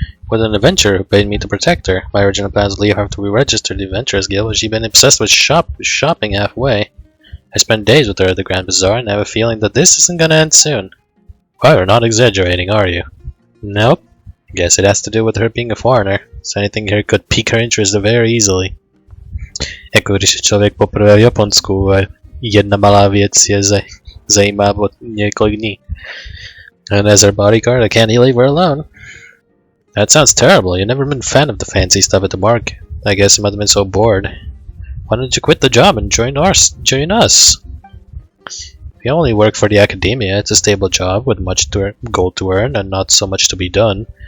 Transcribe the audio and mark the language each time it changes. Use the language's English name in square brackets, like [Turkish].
[English] with an adventurer who paid me to protect her. My original plan was to leave her to be registered to the Adventurers Guild, but she'd been obsessed with shopping halfway. I spent days with her at the Grand Bazaar, and I have a feeling that this isn't gonna end soon. Well, you're not exaggerating, are you? Nope. Guess it has to do with her being a foreigner, so anything here could pique her interest very easily. [Czech] Jako když je člověk poprvé v Japonsku a jedna malá věc je zajímá od několik dní. [English] And as her bodyguard, I can't leave her alone. That sounds terrible. You've never been a fan of the fancy stuff at the market. I guess you must have been so bored. Why don't you quit the job and join us? If you only work for the academia, it's a stable job with much gold to earn and not so much to be done.